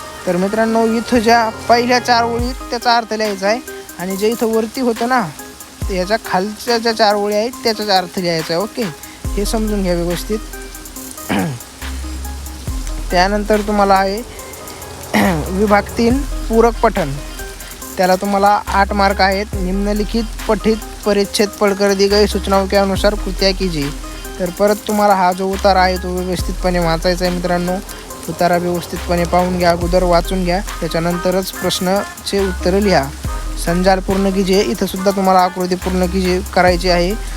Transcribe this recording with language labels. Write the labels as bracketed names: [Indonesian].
[Marathi] तर मित्रांनो इथं ज्या पहिल्या 4 ओळी त्याचा अर्थ लिहायचा आहे आणि जे इथं वरती होतं ना ह्याच्या खालच्या ज्या 4 ओळी आहेत त्याचा अर्थ लिहायचा आहे. ओके, हे समजून घ्या व्यवस्थित. त्यानंतर तुम्हाला आहे विभाग 3 पूरक पठण, त्याला तुम्हाला 8 मार्क आहेत. [Hindi] निम्नलिखित पठित परिच्छेद पढ़कर दी गई सूचनाओं के अनुसार कृत्या कीजिए. [Marathi] तर परत तुम्हाला हा जो उतारा आहे तो व्यवस्थितपणे वाचायचा आहे मित्रांनो. उतारा व्यवस्थितपणे पाहून घ्या, अगोदर वाचून घ्या, त्याच्यानंतरच प्रश्नाचे उत्तरं लिहा. [Hindi] संजाल पूर्ण कीजिए, [Marathi] इथं सुद्धा तुम्हाला आकृती पूर्ण करायची आहे.